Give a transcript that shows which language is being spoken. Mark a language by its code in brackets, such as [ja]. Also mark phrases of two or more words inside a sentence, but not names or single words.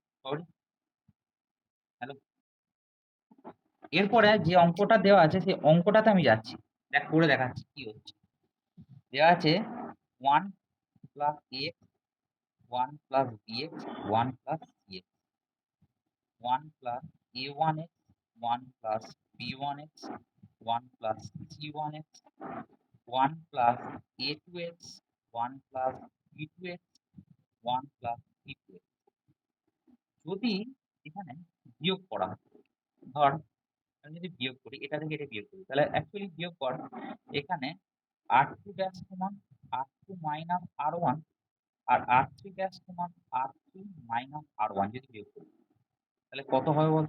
[en] sorry, hello. [bn] এরপরে যে অঙ্কটা দেওয়া আছে সেই অঙ্কটাতে আমি যাচ্ছি, দেখ করে দেখাচ্ছি কি হচ্ছে। দেওয়া আছে [en] 1 plus x 1 plus bx 1 plus a1x 1 plus b1x 1 plus c1x 1 plus a2x 1 plus b2x 1 plus c2x. [bn] যদি এখানে বিয়োগ করা হয়, ধর আমি যদি বিয়োগ করি, এটা থেকে এটা বিয়োগ করি, তাহলে অ্যাকচুয়ালি বিয়োগ কর এখানে r2 ড্যাশ সমান r2 মাইনাস r1 আর r3 ড্যাশ সমান r3 মাইনাস r1 যদি বিয়োগ করি তাহলে কত হবে বলতো?